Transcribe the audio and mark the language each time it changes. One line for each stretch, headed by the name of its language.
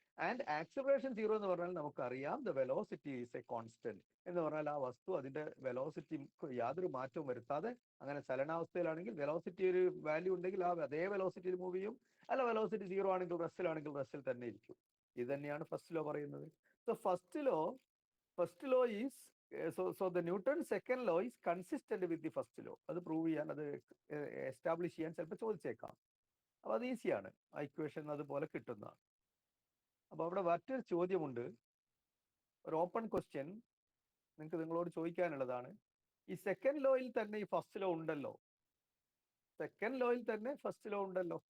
Malayalam: And acceleration 0 എന്ന് പറഞ്ഞാൽ നമുക്കറിയാം
English: the velocity is a constant
Malayalam: എന്ന് പറഞ്ഞാൽ ആ വസ്തു അതിന്റെ വെലോസിറ്റി യാതൊരു മാറ്റവും വരുത്താതെ, അങ്ങനെ ചലനാവസ്ഥയിലാണെങ്കിൽ വെലോസിറ്റി ഒരു വാല്യൂ ഉണ്ടെങ്കിൽ ആ അതേ വെലോസിറ്റിയിൽ മൂവ് ചെയ്യും. അല്ല വെലോസിറ്റി 0 ആണെങ്കിൽ റെസ്റ്റിലാണെങ്കിൽ റെസ്റ്റിൽ തന്നെ ഇരിക്കും. ഇത് തന്നെയാണ് ഫസ്റ്റ് ലോ പറയുന്നത്.
English: So first law is so the Newton's second law is consistent with the first law.
Malayalam: അത് പ്രൂവ് ചെയ്യാൻ, അത് എസ്റ്റാബ്ലിഷ് ചെയ്യാൻ ചിലപ്പോൾ ചോദിച്ചേക്കാം. അപ്പൊ അത് ഈസിയാണ്, ആ ഇക്വേഷൻ അതുപോലെ കിട്ടുന്നതാണ്. അപ്പൊ അവിടെ മറ്റൊരു ചോദ്യമുണ്ട്, ഒരു ഓപ്പൺ ക്വസ്റ്റ്യൻ നിങ്ങളോട് ചോദിക്കാനുള്ളതാണ്. ഈ സെക്കൻഡ് ലോയിൽ തന്നെ ഈ ഫസ്റ്റ് ലോ ഉണ്ടല്ലോ. സെക്കൻഡ് ലോയിൽ തന്നെ ഫസ്റ്റ് ലോ ഉണ്ടല്ലോ.